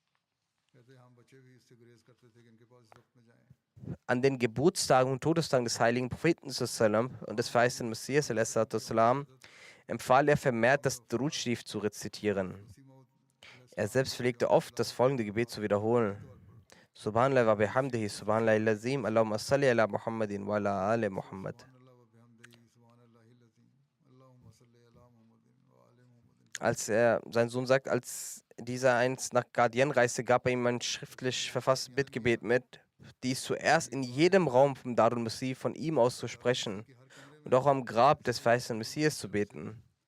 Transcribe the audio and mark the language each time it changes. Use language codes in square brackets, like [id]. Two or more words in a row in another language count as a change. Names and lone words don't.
[de] An den Geburtstagen und Todestagen des heiligen Propheten und des verheißenen Messias empfahl er vermehrt, das Durud-Schrif zu rezitieren. Er selbst pflegte oft, das folgende Gebet zu wiederholen. [ar] سبحان الله وبحمده، سبحان الله العظيم، اللهم صل على محمد وعلى آل محمد. [de] Sein Sohn sagt, als dieser einst nach Guardian reiste, gab er ihm ein schriftlich verfasstes Bittgebet mit, dies zuerst in jedem Raum vom Darul Masih von ihm aus zu sprechen und auch am Grab des verheißenen Messias zu beten.